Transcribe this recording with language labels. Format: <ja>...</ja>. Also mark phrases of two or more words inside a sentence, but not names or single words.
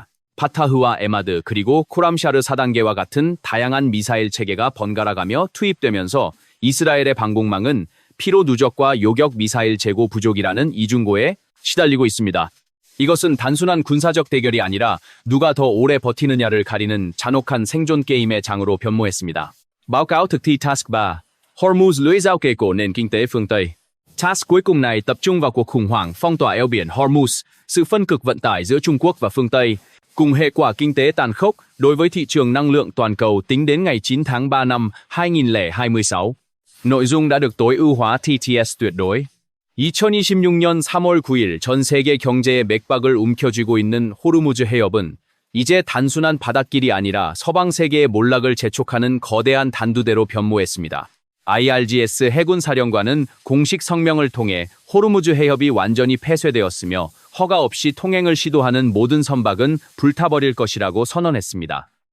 <ko>파타흐와 에마드 그리고 코람샤르 4단계와 같은 다양한 미사일 체계가 번갈아가며 투입되면서 이스라엘의 방공망은 피로 누적과 요격 미사일 재고 부족이라는 이중고에 시달리고 있습니다. 이것은 단순한 군사적 대결이 아니라 누가 더 오래 버티느냐를 가리는 잔혹한 생존 게임의 장으로 변모했습니다.</ko> <vi>Báo cáo thực thi Task 3 Hormuz lưỡi dao kề cổ nền kinh tế phương Tây. Task cuối cùng này tập trung vào cuộc khủng hoảng phong tỏa eo biển Hormuz, sự phân cực vận tải giữa Trung Quốc và phương Tây, cùng hệ quả kinh tế tàn khốc đối với thị trường năng lượng toàn cầu tính đến ngày 9 tháng 3 năm 2026. Nội dung đã được tối ưu hóa TTS tuyệt đối.</vi> <ko>2026년 3월 9일 전 세계 경제의 맥박을 움켜쥐고 있는 호르무즈 해협은 이제 단순한 바닷길이 아니라 서방 세계의 몰락을 재촉하는 거대한 단두대로 변모했습니다. IRGS 해군 사령관은 공식 성명을 통해 호르무즈 해협이 완전히 폐쇄되었으며 허가 없이 통행을 시도하는 모든 선박은 불타버릴 것이라고 선언했습니다.</ko>